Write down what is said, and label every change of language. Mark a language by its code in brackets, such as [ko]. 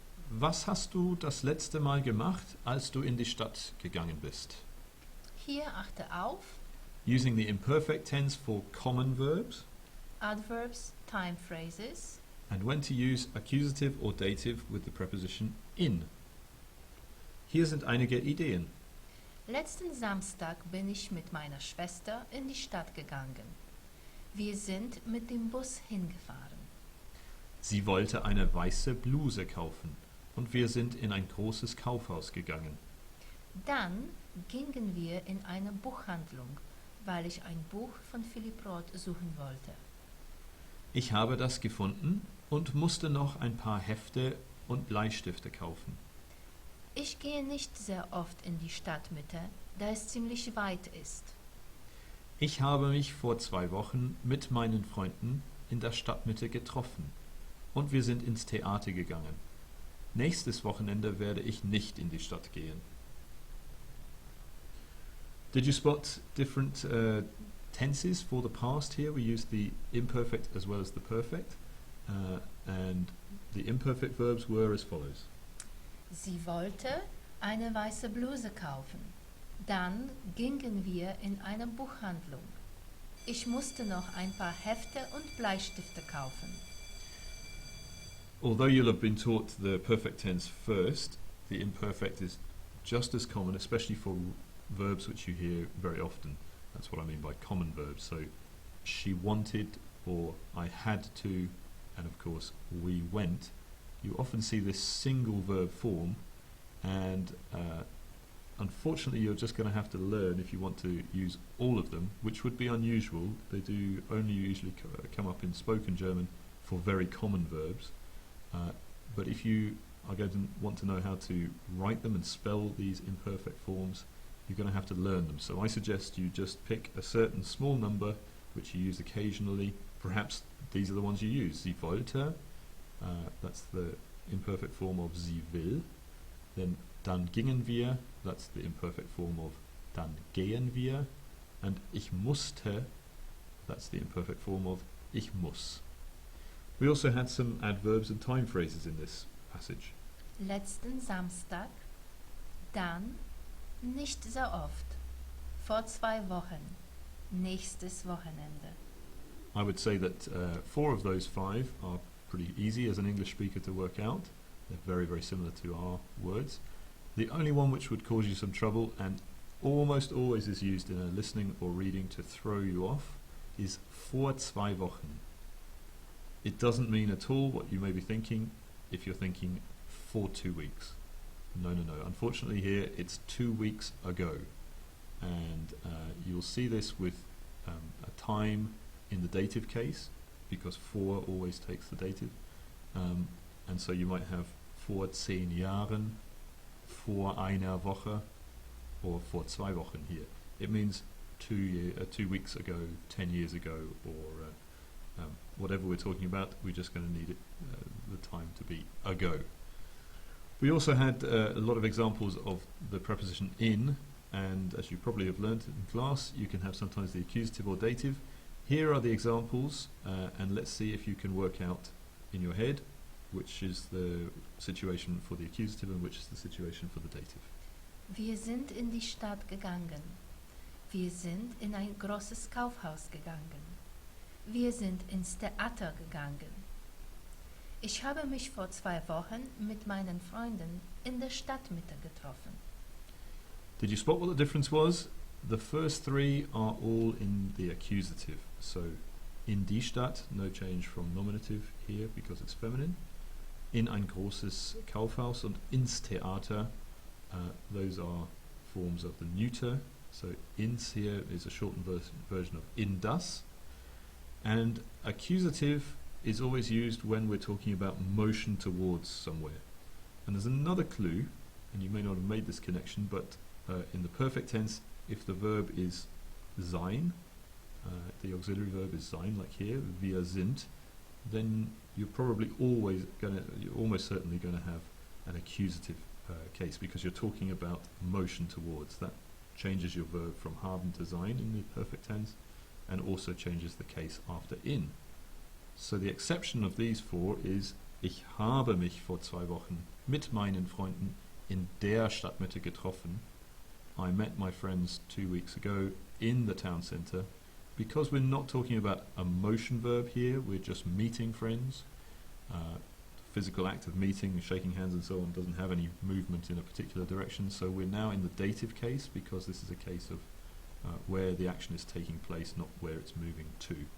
[de] Was hast du das letzte Mal gemacht, als du in die Stadt gegangen bist? Hier achte auf [en] Using the imperfect tense for common verbs Adverbs, time phrases. and when to use accusative or dative with the preposition in. [de] Hier sind einige Ideen. Letzten Samstag bin ich mit meiner Schwester in die Stadt gegangen. Wir sind mit dem Bus hingefahren. Sie wollte eine weiße Bluse kaufen und wir sind in ein großes Kaufhaus gegangen. Dann gingen wir in eine Buchhandlung, weil ich ein Buch von Philipp Roth suchen wollte. Ich habe das gefunden und musste noch ein paar Hefte und Bleistifte kaufen. Ich gehe nicht sehr oft in die Stadtmitte, da es ziemlich weit ist. Ich habe mich vor 2 Wochen mit meinen Freunden in der Stadtmitte getroffen und wir sind ins Theater gegangen. Nächstes Wochenende werde ich nicht in die Stadt gehen. [en] Did you spot different tenses for the past here? We used the imperfect as well as the perfect. And the imperfect verbs were as follows. [de] Sie wollte eine weiße Bluse kaufen. Dann gingen wir in eine Buchhandlung. Ich musste noch ein paar Hefte und Bleistifte kaufen. [en] Although you'll have been taught the perfect tense first, the imperfect is just as common, especially for verbs which you hear very often. That's what I mean by common verbs. So, she wanted, or I had to, and of course, we went. You often see this single verb form, and unfortunately you're just going to have to learn if you want to use all of them, which would be unusual. They do only usually come up in spoken German for very common verbs. But if you are going to want to know how to write them and spell these imperfect forms, you're going to have to learn them. So I suggest you just pick a certain small number which you use occasionally. Perhaps these are the ones you use. [de] Sie wollte, [en] that's the imperfect form of [de] sie will. Dann gingen wir, [en] that's the imperfect form of [de] dann gehen wir. [en] And [de] ich musste, [en] that's the imperfect form of [de] ich muss. [en] We also had some adverbs and time phrases in this passage. [de] Letzten Samstag, dann, nicht sehr oft, vor 2 Wochen, nächstes Wochenende. [en] I would say that 4 of those 5 are pretty easy as an English speaker to work out. They're very, very similar to our words. The only one which would cause you some trouble and almost always is used in a listening or reading to throw you off is [de] vor 2 Wochen. [en] It doesn't mean at all what you may be thinking if you're thinking for 2 weeks. No. Unfortunately here it's 2 weeks ago. And you'll see this with a time in the dative case, because vor always takes the dative. And so you might have [de] vor 10 Jahren, vor einer Woche, [en] or [de] vor 2 Wochen [en] here. It means 2 weeks ago, 10 years ago, or whatever we're talking about. We're just going to need it, the time to be ago. We also had a lot of examples of the preposition in, and as you probably have learned in class, you can have sometimes the accusative or dative. Here are the examples, and let's see if you can work out in your head which is the situation for the accusative and which is the situation for the dative. [de] Wir sind in die Stadt gegangen. Wir sind in ein großes Kaufhaus gegangen. Wir sind ins Theater gegangen. Ich habe mich vor 2 Wochen mit meinen Freunden in der Stadtmitte getroffen. [en] Did you spot what the difference was? The first 3 are all in the accusative. So, [de] in die Stadt, [en] no change from nominative here because it's feminine. [de] In ein großes Kaufhaus und ins Theater, [en] those are forms of the neuter. So, ins here is a shortened version of [de] in das. [en] And accusative is always used when we're talking about motion towards somewhere. And there's another clue, and you may not have made this connection, but in the perfect tense, if the verb is sein, the auxiliary verb is sein, like here, [de] wir sind, [en] then you're almost certainly going to have an accusative case, because you're talking about motion towards. That changes your verb from haben to sein in the perfect tense, and also changes the case after in. So the exception of these 4 is [de] Ich habe mich vor 2 Wochen mit meinen Freunden in der Stadtmitte getroffen. [en] I met my friends 2 weeks ago in the town centre. Because we're not talking about a motion verb here, we're just meeting friends. Physical act of meeting, shaking hands and so on doesn't have any movement in a particular direction, so we're now in the dative case because this is a case of where the action is taking place, not where it's moving to.